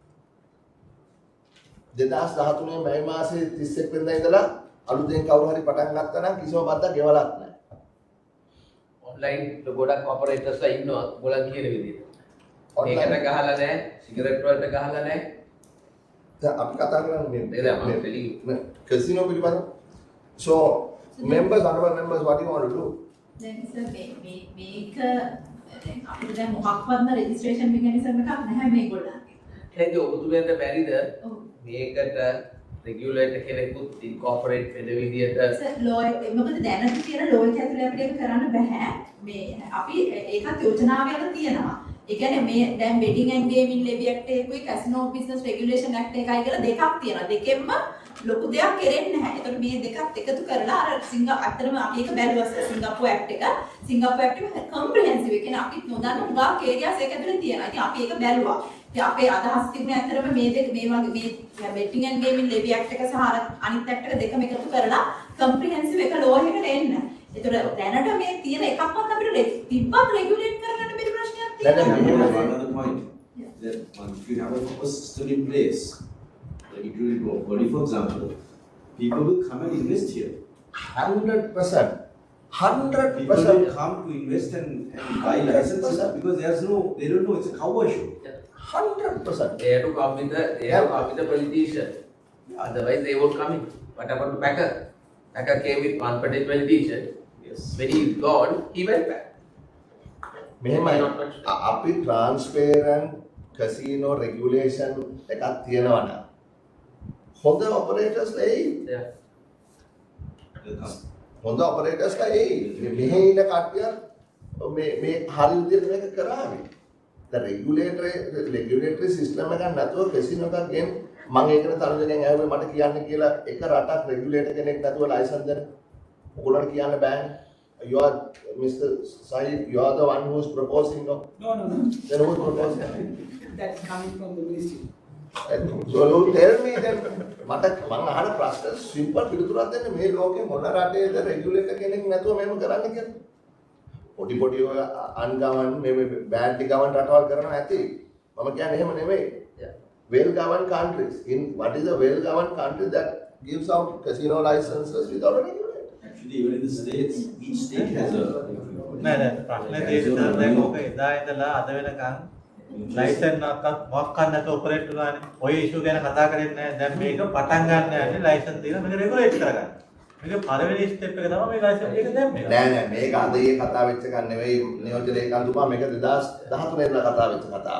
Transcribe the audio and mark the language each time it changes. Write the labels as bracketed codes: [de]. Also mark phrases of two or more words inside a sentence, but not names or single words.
[si] 2013 මැයි මාසේ 31 වෙනිදා ඉඳලා අලුතෙන් කවුරු හරි පටන් ගත්තා නම් කිසිම බද්දක් ගෙවලක් නැහැ. ඔන්ලයින් ගොඩක් ඔපරේටර්ස්ලා ඉන්නවා ඔයගොල්ලන් කියන විදිහට. මේකට ගහලා නැහැ, සිගරට් වලට ගහලා නැහැ. දැන් අපි කතා කරන්නේ මේ කැසිනෝ පිළිබඳව. [en] So members, honorable members, what do you want to do? [si] දැන් සර් මේක දැන් අපිට දැන් මොකක්වත්ම [en] registration mechanism [si] එකක් නැහැ මේගොල්ලන්ගේ. එහෙනම් ඔබතුමියන්ට බැරිද මේකට රෙගියුලේටර් කෙනෙකුත් ඉන්කෝපරේට් වෙන විදිහට සර් ලෝයර් මොකද දැනට තියෙන ලෝයර් ඇතුලේ අපිට ඒක කරන්න බෑ. මේ අපි ඒකත් යෝජනාවක තියෙනවා. ඒ කියන්නේ මේ දැන් [en] betting and gaming levy act [si] එකකුයි [en] casino business regulation act [si] එකයි කියලා දෙකක් තියෙනවා. දෙකෙන්ම ලොකු දෙයක් කෙරෙන්නේ නැහැ. ඒතකොට මේ දෙකත් එකතු කරලා අර අතරම අපි ඒක බැලුවා සිංගප්පූර් ඇක්ට් එක. සිංගප්පූර් ඇක්ට් එක කොම්ප්‍රිහෙන්සිව්. ඒ කියන්නේ අපි නොදන්න උගා ඒරියාස් එක ඇතුලේ තියෙනවා. ඉතින් අපි ඒක බැලුවා. ඉතින් අපේ අදහස් තිබුණේ අතරම මේ දෙක මේ වගේ මේ [en] betting and gaming levy act [si] එක සහ අනිත් act එක දෙකම එකතු කරලා කොම්ප්‍රිහෙන්සිව් එක ලෝ එකට එන්න. ඒතකොට දැනට මේ තියෙන එකක්වත් අපිට තිබ්බත් රෙගියුලේට් කරගන්න බැරි ප්‍රශ්නයක් තියෙනවා. [en] Another point that if you have a proper system in place, like it will go. Body, for example, people will come and invest here. 100%. 100%. People will come to invest and buy licenses because they don't know it's a cowboy show. 100%. They have to come with the politician. Otherwise, they won't come in. What about the Packer? Packer came with one particular politician. Yes. When he gone, he went back. [si] මෙහෙමයි අපි [en] transparent casino regulation [si] එකක් තියෙනවා නම් හොඳ ඔපරේටර්ස්ලා එයි. හොඳ ඔපරේටර්ස්ලා එයි. මෙහි ඉන්න කට්ටිය මේ හරි විදිහට මේක කරාවේ. දැන් [en] regulatory system [si] එකක් නැතුව කැසිනෝ එකක් ගෙන් මම ඒකට තරුණයන් ඇහුවේ මට කියන්න කියලා එක රටක් රෙගියුලේටර් කෙනෙක් නැතුව ලයිසන්ස් දෙන්න. ඔයගොල්ලන්ට කියන්න බෑනේ. [en] You are, Mr. Sahib, you are the one who is proposing, no? No. Then who is proposing? That's coming from the ministry. So you tell me then, [si] මම අහන ප්‍රශ්න සිම්පල් පිළිතුරක් දෙන්න මේ ලෝකේ මොන රටේද රෙගියුලේටර් කෙනෙක් නැතුව මේව කරන්න කියලා. පොඩි ඔය අන්ගවන් මේ [en] badly governed [si] රටවල් කරනවා ඇති. මම කියන්නේ එහෙම නෙමෙයි. [en] Well governed countries. In what is a well governed country that gives out casino licenses without a regulator? Actually, even in the states, each state has a. [si] නෑ ප්‍රශ්නේ තියෙන්නේ දැන් ඕක එදා ඉඳලා අද වෙනකන් ලයිසන්ස් එකක් මොකක් නැත ඔපරේට් කරනවානේ. ඔය ඉෂුව ගැන කතා කරන්නේ නැහැ. දැන් මේක පටන් ගන්න යන්නේ ලයිසන්ස් දීලා මේක රෙගුලේට් කරගන්න. මේක පළවෙනි ස්ටෙප් එක තමයි මේ ලයිසන්ස් එක දැම්මේ. නෑ මේක අද ඊයේ කතා වෙච්ච එකක් නෙවෙයි නියෝජ්‍ය ලේකම්තුමා මේක 2013 ඉඳලා කතා වෙච්ච කතාවක්.